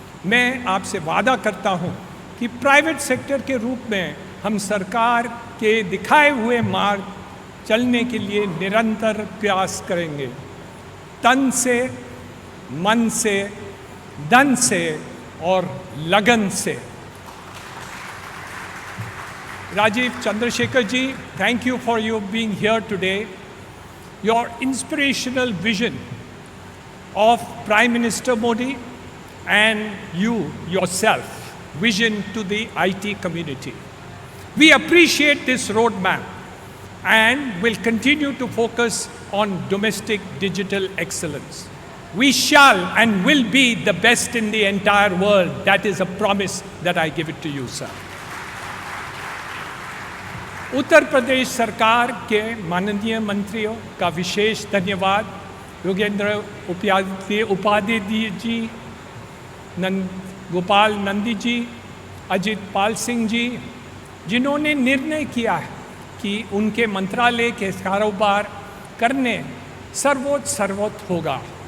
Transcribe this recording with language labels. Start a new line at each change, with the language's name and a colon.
Hindi: मैं आपसे वादा करता हूं कि प्राइवेट सेक्टर के रूप में हम सरकार के दिखाए हुए मार्ग चलने के लिए निरंतर प्रयास करेंगे, तन से, मन से, धन से और लगन से।
English: Rajiv Chandrasekhar ji, thank you for you being here today. Your inspirational vision of Prime Minister Modi and you yourself, vision to the IT community. We appreciate this roadmap and will continue to focus on domestic digital excellence. We shall and will be the best in the entire world. That is a promise that I give it to you, sir.
Hindi: Uttar Pradesh सरकार के माननीय मंत्रियों का विशेष धन्यवाद। योगेंद्र उपाध्याय जी, गोपाल नंदी जी, अजित पाल सिंह जी, जिन्होंने निर्णय किया है कि उनके मंत्रालय के कारोबार करने सर्वोच्च होगा।